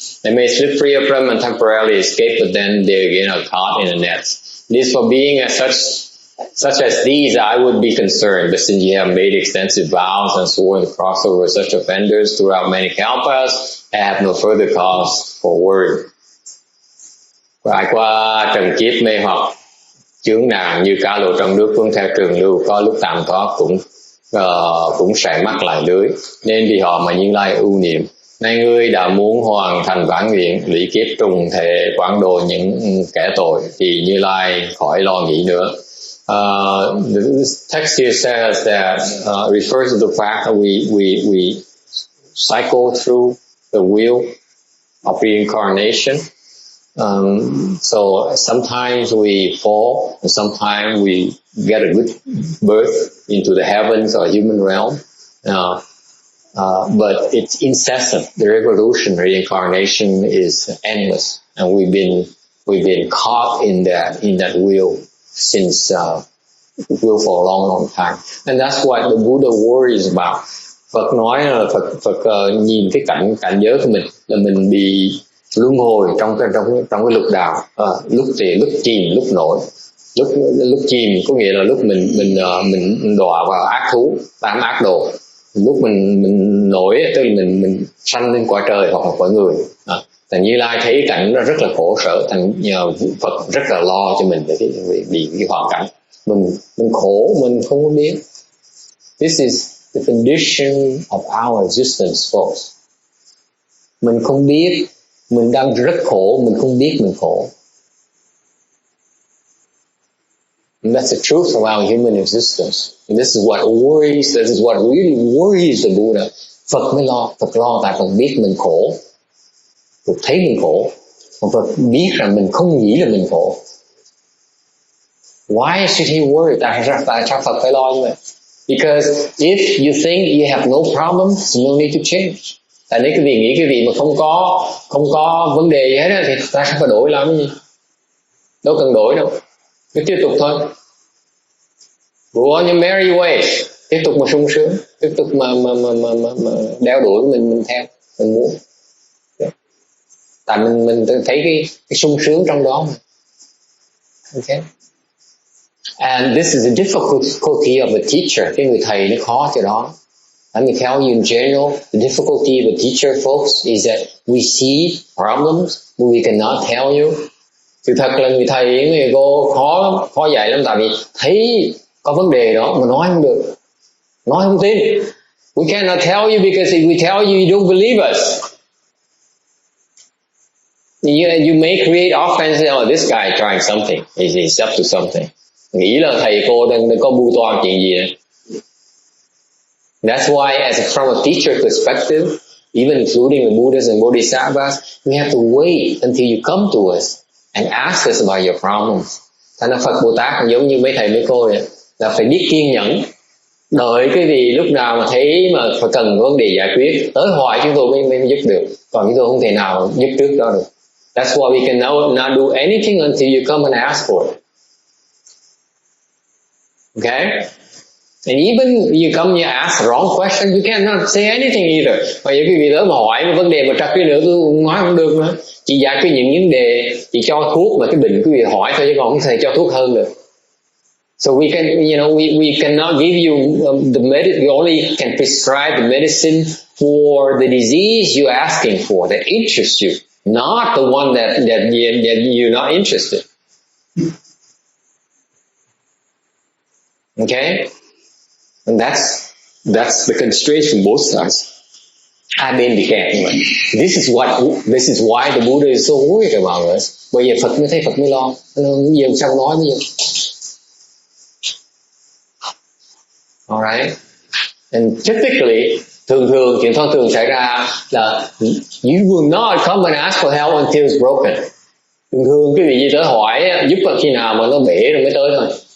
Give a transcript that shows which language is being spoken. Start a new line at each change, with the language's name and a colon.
English: They may slip free of them and temporarily escape, but then they again are caught in the nets. It is for being as such as these I would be concerned, but since you have made extensive vows and sworn to cross over such offenders throughout many Kalpas, I have no further cause for worry.
Vietnamese: Trải qua trần kiếp mê hoặc chướng nạn như cá lội trong nước cuốn theo trường lưu, có lúc tạm thoát cũng sẽ mắc lại lưới, nên vì họ mà Như Lai ưu niệm. Nay ngươi đã muốn hoàn thành vãn nguyện, lũy kiếp trùng thể quảng độ những kẻ tội, thì Như Lai khỏi lo nghĩ nữa.
English: The text here says that refers to the fact that we cycle through the wheel of reincarnation. So sometimes we fall, and sometimes we get a good birth into the heavens or human realm. But it's incessant. The revolution, reincarnation is endless, and we've been caught in that wheel since wheel for a long time. And that's what the Buddha worries about.
Vietnamese: Phật nói là Phật nhìn cái cảnh giới của mình là mình bị luân hồi trong cái lục đạo, lúc chìm lúc nổi. Lúc chìm có nghĩa là lúc mình đọa vào ác thú, tám ác đồ. Lúc mình nổi tức là mình sanh lên cõi trời hoặc là cõi người. Thành Như Lai thấy cảnh nó rất là khổ sở, thành nhờ Phật rất là lo cho mình vì cái hoàn cảnh. Mình khổ mình không có biết.
English: This is the condition of our existence, folks.
Vietnamese: Mình không biết, mình đang rất khổ, mình không biết mình khổ.
English: And that's the truth of our human existence. And this is what really worries the Buddha.
Vietnamese: Phật mới lo, Phật lo tại Phật biết mình khổ. Phật thấy mình khổ. Còn Phật biết rằng mình không nghĩ là mình khổ.
English: Why should he worry?
Vietnamese: Tại sao Phật phải lo như vậy?
English: Because if you think you have no problems, no need to change.
Vietnamese: Tại nếu quý vị nghĩ cái gì mà không có vấn đề gì hết á, thì ta không phải đổi làm gì. Đâu cần đổi đâu. Cứ tiếp tục thôi.
English: Go on your merry way.
Vietnamese: Tiếp tục mà sung sướng, tiếp tục mà đeo đuổi mình theo, mình muốn. Tại mình thấy cái sung sướng trong đó mà.
English: Okay. And this is the difficulty of a teacher.
Vietnamese: Cái người thầy nó khó chỗ đó.
English: Let me tell you in general, the difficulty of a teacher, folks, is that we see problems, but we cannot tell you.
Vietnamese: Sự thật là người thầy, người cô khó dạy lắm, tại vì thấy có vấn đề đó mà nói không được, nói không tin.
English: We cannot tell you because if we tell you, you don't believe us. You may create offense. Oh, this guy trying something. He's up to something.
Vietnamese: Nghĩ là thầy cô đang có mưu toan chuyện gì đấy.
English: That's why, from a teacher perspective, even including the Buddhas and Bodhisattvas, we have to wait until you come to us and ask us about your problems.
Vietnamese: Thành ra Phật Bồ Tát cũng giống như mấy thầy mấy cô vậy, là phải biết kiên nhẫn, đợi cái gì lúc nào mà thấy mà phải cần vấn đề giải quyết, tới hỏi chúng tôi mới giúp được, còn chúng tôi không thể nào giúp trước đó được.
English: That's why we can not do anything until you come and ask for it. Okay? And even you come and you ask the wrong question, you cannot say anything either.
Vietnamese: Và những quý vị tới mà hỏi một vấn đề mà trật cái nữa tôi nói không được nữa. Chỉ giải quyết những vấn đề, chỉ cho thuốc mà cái bệnh quý vị hỏi thôi chứ còn không thể cho thuốc hơn được.
English: So we can, we cannot give you we only can prescribe the medicine for the disease you're asking for that interests you, not the one that you're not interested. Okay? And that's the constraint from both sides.
Vietnamese: Hai bên bị kẹt như vậy.
English: This is why the Buddha is so worried about us.
Vietnamese: Bây giờ Phật mới thấy, Phật mới lo. Nhiều sao nói bây giờ.
English: Alright. And typically,
Vietnamese: thường chuyện thông thường xảy ra là
English: you will not come and ask for help until it's broken.
Vietnamese: Thường cái gì tới hỏi giúp khi nào mà nó bể rồi mới tới thôi.